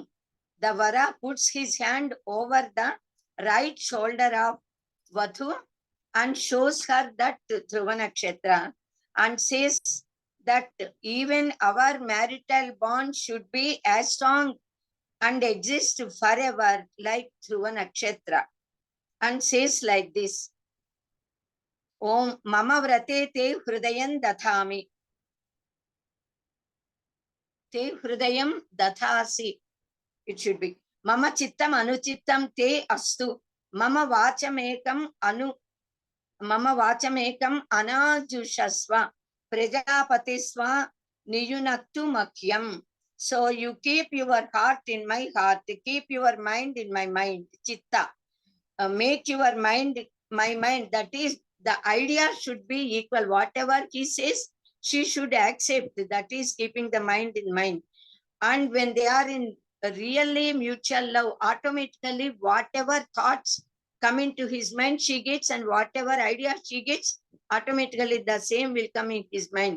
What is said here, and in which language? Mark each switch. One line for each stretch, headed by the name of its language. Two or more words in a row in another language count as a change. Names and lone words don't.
English: The Vara puts his hand over the right shoulder of Vathu and shows her that Dhruva Nakshatra and says that even our marital bond should be as strong and exist forever like Dhruva Nakshatra, and says like this:
Sanskrit: Om Mama Vrate Te Hrudayam Dathami. Te Hrudayam Dathasi.
English: It should be
Sanskrit: Mama Chittam Anuchittam Te Astu. Mama Vachamekam Anajushasva. Prajapatisva Niyunattu Makyam.
English: So you keep your heart in my heart, keep your mind in my mind, Chitta. Make your mind my mind. That is, the idea should be equal. Whatever he says, she should accept. That is keeping the mind in mind. And when they are in really mutual love, automatically whatever thoughts come into his mind, she gets, and whatever idea she gets, automatically the same will come in his mind.